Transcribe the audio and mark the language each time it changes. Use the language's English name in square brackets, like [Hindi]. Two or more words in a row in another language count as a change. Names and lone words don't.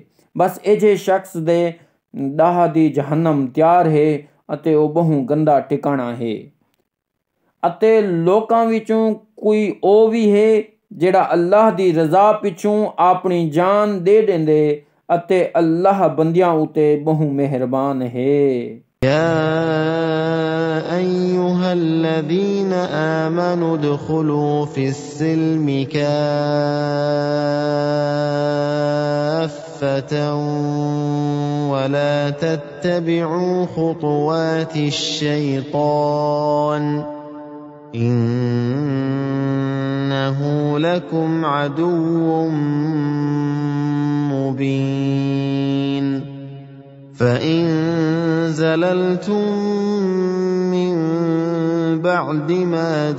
[Punjabi] ਬਸ ਇਹ ਸ਼ਖਸ ਦੇ ਦਾਹ ਦੀ ਜਹਨਮ ਤਿਆਰ ਹੈ ਅਤੇ ਉਹ ਬਹੁ ਗੰਦਾ ਟਿਕਾਣਾ ਹੈ। ਅਤੇ ਲੋਕਾਂ ਵਿੱਚੋਂ ਕੋਈ ਉਹ ਵੀ ਹੈ ਜਿਹੜਾ ਅੱਲਾਹ ਦੀ ਰਜ਼ਾ ਪਿੱਛੋਂ ਆਪਣੀ ਜਾਨ ਦੇ ਦਿੰਦੇ ਅਤੇ ਅੱਲਾਹ ਬੰਦਿਆਂ ਉਤੇ ਬਹੁ ਮਿਹਰਬਾਨ ਹੈ। [Arabic] يا أيها الذين آمنوا ادخلوا في السلم كافة ولا تتبعوا خطوات الشيطان إنه لكم عدو مبين فإن زللتم من بعد ما